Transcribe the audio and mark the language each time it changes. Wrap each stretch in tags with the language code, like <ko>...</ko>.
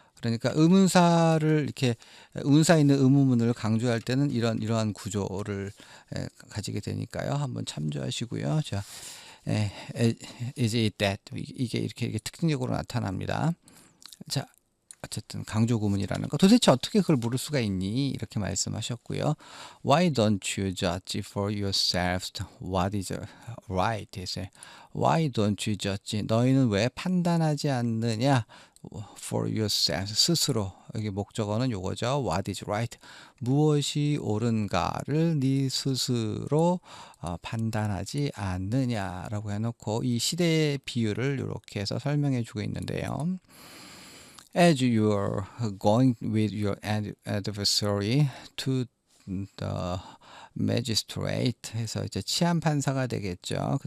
<ko>그러니까 의문사를 이렇게 의문사 있는 의문문을 강조할 때는 이러한 구조를 가지게 되니까요. 한번 참조하시고요. 자,</ko> <en>is it that</en> <ko>이게 이렇게 특징적으로 나타납니다. 자, 어쨌든 강조 구문이라는 거 도대체 어떻게 그걸 모를 수가 있니? 이렇게 말씀하셨고요.</ko> <en>Why don't you judge for yourselves what is right? Why don't you judge?</en> <ko>너희는 왜 판단하지 않느냐?</ko> <en>For yourselves</en> <ko>스스로 여기 목적어는 요거죠.</ko> <en>What is right?</en> <ko>무엇이 옳은가를 네 스스로 판단하지 않느냐라고 해놓고 이 시대의 비유를 이렇게 해서 설명해 주고 있는데요.</ko> <en>As you are going with your adversary to the magistrate</en> <ko>해서 이제 치안 판사가 되겠죠.</ko>